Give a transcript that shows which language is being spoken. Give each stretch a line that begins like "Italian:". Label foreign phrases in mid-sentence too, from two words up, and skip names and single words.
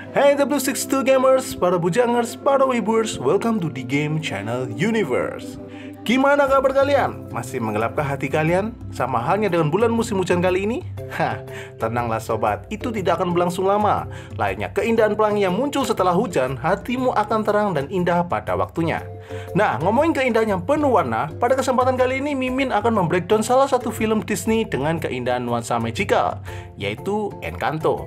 Indonesian: Hai W62 gamers, para bujangers, para wibers,
English: welcome to the game channel universe.
Indonesian: Gimana kabar kalian? Masih menggelapkah hati kalian? Sama halnya dengan bulan musim hujan kali ini? Tenanglah sobat, itu tidak akan berlangsung lama. Lainnya keindahan pelangi yang muncul setelah hujan, hatimu akan terang dan indah pada waktunya. Nah, ngomongin keindahan yang penuh warna, pada kesempatan kali ini Mimin akan membreakdown salah satu film Disney dengan keindahan nuansa magical, yaitu Encanto.